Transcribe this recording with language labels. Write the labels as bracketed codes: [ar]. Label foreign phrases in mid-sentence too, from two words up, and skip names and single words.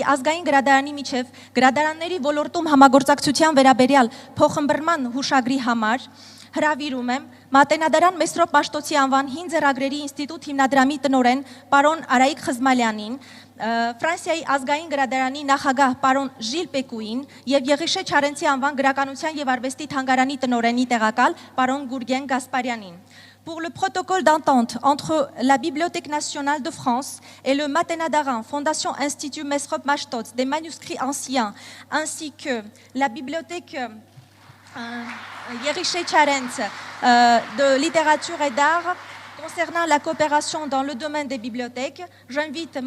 [hy] ազգային գրադարանի միջև գրադարանների ոլորտում համագործակցության վերաբերյալ փոխըմբռնման հուշագրի համար հրավիրում եմ Մատենադարան Մեսրոպ Մաշտոցի անվան հին ձեռագրերի ինստիտուտ հիմնադրամի տնօրեն պարոն Արայիկ Խզմալյանին, Ֆրանսիայի ազգային գրադարանի նախագահ պարոն Ժիլ Պեկուին եւ Եղիշե Չարենցի անվան գրականության եւ արվեստի թանգարանի տնօրենի տեղակալ պարոն Գուրգեն Գասպարյանին. [fr] Pour le protocole d'entente entre la Bibliothèque nationale de France et le Matenadaran, Fondation Institut Mesrop Mashtots, des manuscrits anciens, ainsi que la bibliothèque Єрішե Чаренц de littérature et d'art concernant la coopération dans le domaine des bibliothèques, j'invite M.